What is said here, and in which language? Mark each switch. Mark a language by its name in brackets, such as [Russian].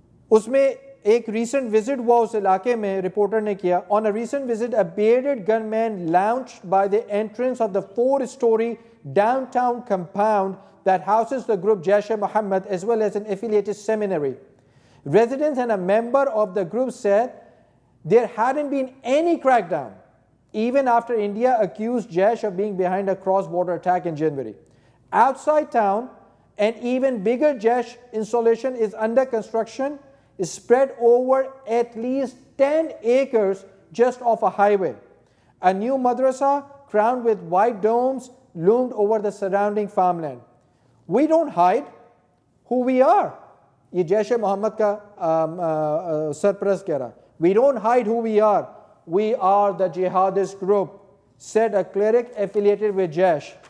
[Urdu] اس میں ایک recent visit ہوا اس علاقے میں، رپورٹر نے کیا، [English] on a recent visit a bearded gunman launched by the entrance of the 4-story downtown compound that houses the group Jaish-e-Mohammed as well as an affiliated seminary. Residents and a member of the group said there hadn't been any crackdown even after India accused Jaish of being behind a cross-border attack in January. Outside town, an even bigger Jaish installation is under construction, is spread over at least 10 acres just off a highway. A new madrasa crowned with white domes loomed over the surrounding farmland. We don't hide who we are. [Urdu] یہ جیش محمد کا سرپرست کہہ رہا، [English] we don't hide who we are. We are the jihadist group, said a cleric affiliated with Jaish.